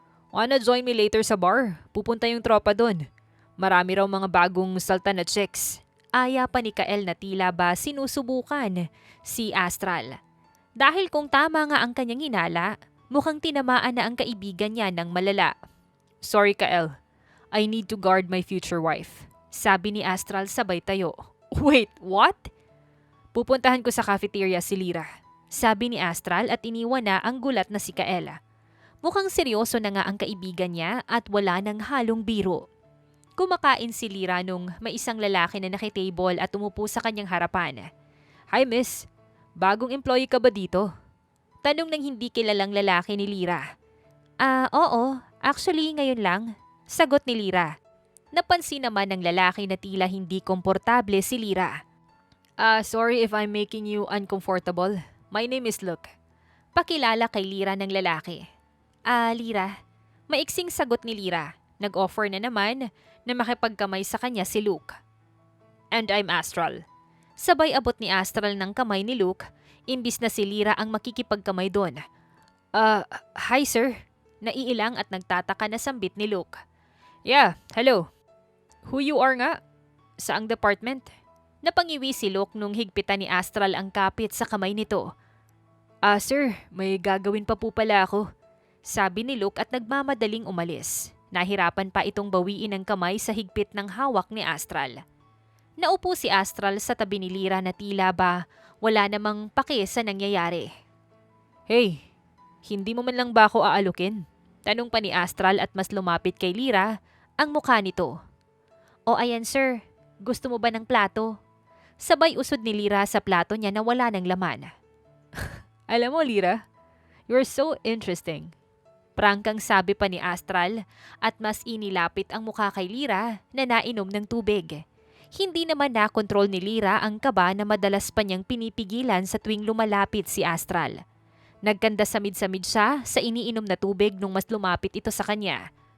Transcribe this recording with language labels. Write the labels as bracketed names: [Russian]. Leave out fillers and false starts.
[English] Wanna join me later [Filipino] sa bar? Pupunta yung tropa doon. Marami raw mga bagong sultan na chicks. Aya pa ni Kael na tila ba sinusubukan si Astral. Dahil kung tama nga ang kanyang hinala, mukhang tinamaan na ang kaibigan niya ng malala. [English] Sorry Kael, I need to guard my future wife. [Filipino] Sabi ni Astral sabay tayo. [English] Wait, what? [Filipino] Pupuntahan ko sa cafeteria si Lyra. Sabi ni Astral at iniwan na ang gulat na si Kael. Mukhang seryoso na nga ang kaibigan niya at wala nang halong biro. Kumakain si Lyra nung may isang lalaki na nakitable at umupo sa kanyang harapan. Hi miss, bagong employee ka ba dito? Tanong ng hindi kilalang lalaki ni Lyra. Oo, actually ngayon lang. Sagot ni Lyra. Napansin naman ng lalaki na tila hindi komportable si Lyra. [English] Sorry if I'm making you uncomfortable. My name is Luke. [Filipino] Pakilala kay Lyra ng lalaki. Lyra. Maiksing sagot ni Lyra. Nag-offer na naman na makipagkamay sa kanya si Luke. [English] And I'm Astral. [Filipino] Sabay abot ni Astral ng kamay ni Luke, imbis na si Lyra ang makikipagkamay doon. Hi sir. Naiilang at nagtataka na sambit ni Luke. [English] Yeah, hello. Who you are [Filipino] nga? Saang department? Napangiwi si Luke nung higpitan ni Astral ang kapit sa kamay nito. Sir, may gagawin pa po pala ako. Sabi ni Luke at nagmamadaling umalis. Nahirapan pa itong bawiin ang kamay sa higpit ng hawak ni Astral. Naupo si Astral sa tabi ni Lyra na tila ba wala namang pake sa nangyayari. Hey, hindi mo man lang ba ako aalukin? Tanong pa ni Astral at mas lumapit kay Lyra ang mukha nito. O ayan sir, gusto mo ba ng plato? Sabay usod ni Lyra sa plato niya na wala ng laman. Alam mo [English] Lyra, you're so interesting. [Filipino] Prangkang sabi pa ni Astral at mas inilapit ang mukha kay Lyra na nainom ng tubig. Hindi naman nakontrol ni Lyra ang kaba na madalas pa niyang pinipigilan sa tuwing lumalapit si Astral. Nagkanda samid-samid siya sa iniinom na tubig nung mas lumapit ito sa kanya.